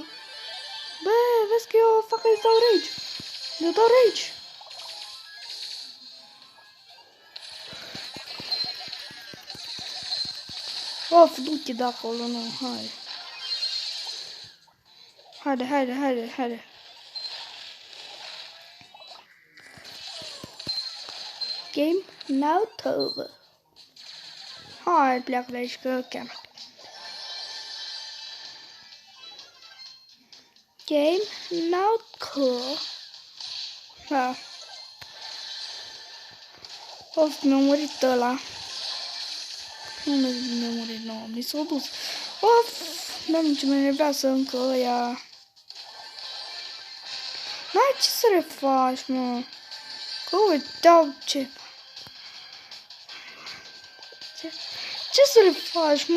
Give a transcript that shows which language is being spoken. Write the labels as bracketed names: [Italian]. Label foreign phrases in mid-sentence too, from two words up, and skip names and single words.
[Romanian] Bă, vezi că eu fac că-i dau rage. Eu dau rage. Of, du-te de acolo, nu, hai. Haide. [English] Game now over. [Romanian] Hai, pleacă de aici că chiar. [English] Game now cool. [Romanian] Da. Of, mi-a murit ăla. Nu mi-a murit, nu, mi s-a dus. Of, doamne, ce mă enervează încă ăia. N-ai ce să refaci, mă. Că uitau ce... Ce să refaci, mă?